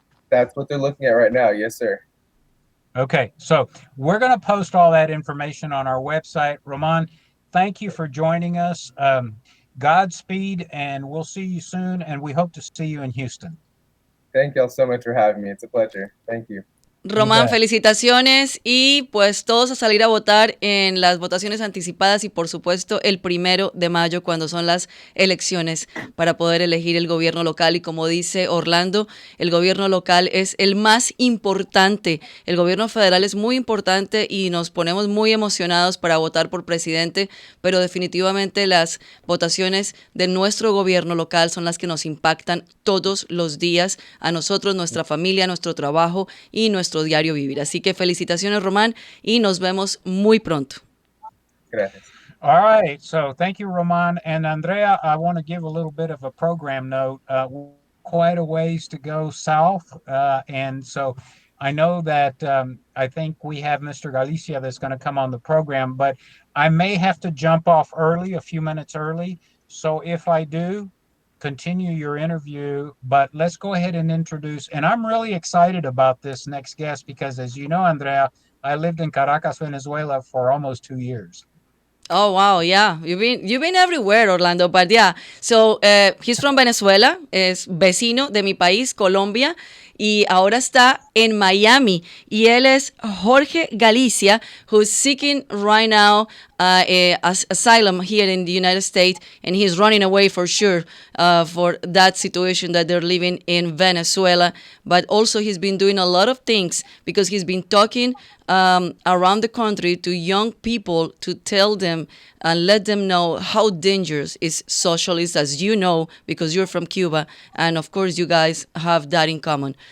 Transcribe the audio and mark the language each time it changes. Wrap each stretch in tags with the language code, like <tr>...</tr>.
<en>That's what they're looking at right now. Yes, sir. Okay, so we're going to post all that information on our website. Roman, thank you for joining us. Godspeed, and we'll see you soon, and we hope to see you in Houston. Thank y'all so much for having me. It's a pleasure. Thank you.</en> <es>Román, felicitaciones y pues todos a salir a votar en las votaciones anticipadas y por supuesto el 1 de mayo cuando son las elecciones para poder elegir el gobierno local y como dice Orlando, el gobierno local es el más importante, el gobierno federal es muy importante y nos ponemos muy emocionados para votar por presidente, pero definitivamente las votaciones de nuestro gobierno local son las que nos impactan todos los días a nosotros, nuestra familia, nuestro trabajo y nuestro diario vivir. Así que felicitaciones, Román, y nos vemos muy pronto. Gracias.</es> <en>All right. So thank you, Roman. And Andrea, I want to give a little bit of a program note. Quite a ways to go south. And so I know that I think we have Mr. Galicia that's going to come on the program, but I may have to jump off early, a few minutes early. So if I do, continue your interview, but let's go ahead and introduce, and I'm really excited about this next guest because as you know, Andrea, I lived in Caracas, Venezuela for almost 2 years. Oh, wow, yeah. You've been everywhere, Orlando, but yeah. So, he's from Venezuela,</en> <es>es vecino de mi país, Colombia, y ahora está en Miami. Y él es</es> <en>Jorge Galicia, who's seeking right now asylum here in the United States, and he's running away for sure for that situation that they're living in Venezuela. But also he's been doing a lot of things because he's been talking around the country to young people to tell them and let them know how dangerous is socialism, as you know, because you're from Cuba, and of course you guys have that in common.</en>